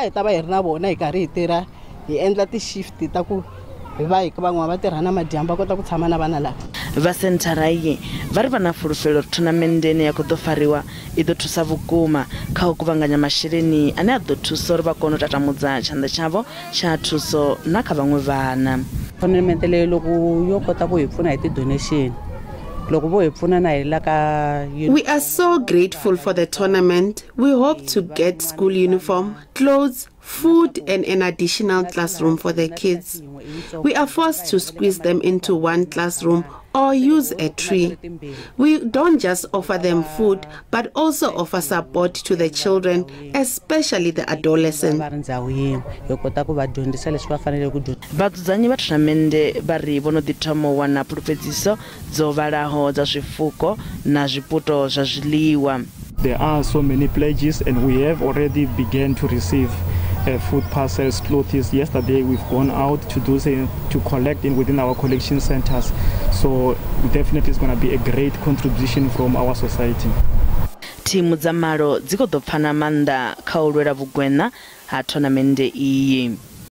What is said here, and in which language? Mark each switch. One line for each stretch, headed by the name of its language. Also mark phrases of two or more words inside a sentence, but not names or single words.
Venda: Va senthara iyi vari vana fulufhelo Thonamende ya khou ḓo fariwa I ḓo thusa vhukuma kha u kuvhanganya masheleni ane a ḓo thusa uri vha kone u tatamudza tshanḓa tshavho tsha thuso na kha vhaṅwe vhana.
Tsonga: Thonamende leyi loko yo kota ku hi pfuna hi ti-donation.
English: We are so grateful for the tournament. We hope to get school uniform, clothes, food and an additional classroom for the kids. We are forced to squeeze them into one classroom or use a tree. We don't just offer them food, but also offer support to the children, especially the adolescents.
Venda: Vhadzudzanyi vha Thonamende vari vho no ḓi thoma u wana pfulufhedziso dzo vhalaho dza zwifuko na zwiputo zwa zwiḽiwa.
English: There are so many pledges and we have already begun to receive food parcels, clothes. Yesterday we've gone out to do to collect within our collection centers. So definitely it's going to be a great contribution from our society.
Venda: Thimu dza malo dzi khou ḓo pfana maanḓa kha u lwela vhugwena ha Thonamende iyi.